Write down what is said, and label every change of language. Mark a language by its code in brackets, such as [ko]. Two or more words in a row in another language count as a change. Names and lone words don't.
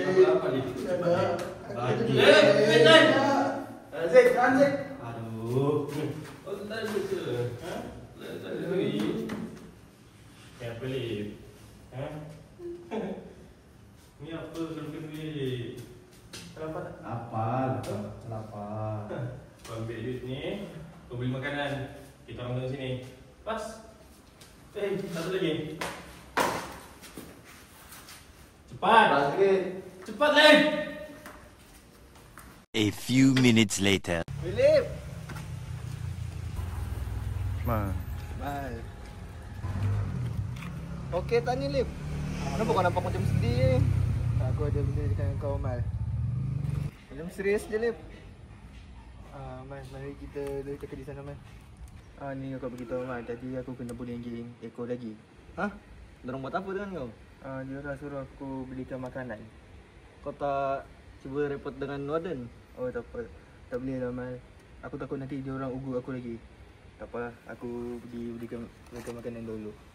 [ms] apa Lep? Bagi. Lep! Anzik! Aduh. Kau tak ada ke? Ha? Tak ada duit. Apa, Lep? Ha? Ni apa kalau kena duit? Kenapa tak? Apa? Kau ambil duit ni, kau beli makanan. Kita orang tengok sini. Pas. Satu lagi. Cepat, Lep! [en] A few minutes later. [ms] Lep! Mal. Okey tak ni, Lep? Kenapa kau nampak macam sedih? Aku ada benda dengan kau, Mal. Macam serius je, Lep. Mal, mari kita cakap di sana, Mal. Ni kau beritahu, Mal. Tadi aku kena bullying geng ekor lagi. Hah? Diorang buat apa dengan kau? Diorang suruh aku belikan makanan. Kau tak cuba report dengan warden? Oh, tak apa. Tak boleh lah, Mal. Aku takut nanti diorang ugur aku lagi. Tak apa, aku pergi belikan mereka makanan dulu.